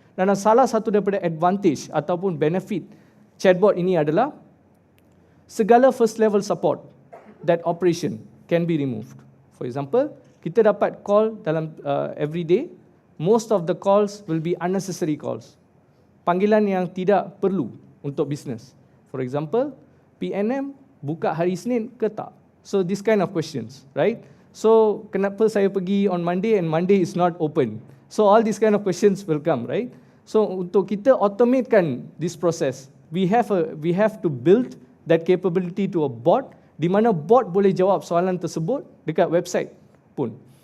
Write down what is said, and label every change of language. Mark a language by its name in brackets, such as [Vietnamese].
[Malay] Dan salah satu daripada advantage ataupun benefit chatbot ini adalah segala [English] first level support that operation can be removed. For example, [Malay] kita dapat [English] call [Malay] dalam [English] every day. Most of the calls will be unnecessary calls. [Malay] Panggilan yang tidak perlu untuk bisnes. [English] For example, [Malay] PNM buka hari Isnin ke tak? [English] So this kind of questions, right? So [Malay] kenapa saya pergi [English] on Monday and Monday is not open? So all these kind of questions will come, right? So [Malay] untuk kita automatekan [English] this process, we have to build that capability to a bot [Malay] di mana bot boleh jawab soalan tersebut dekat website pun.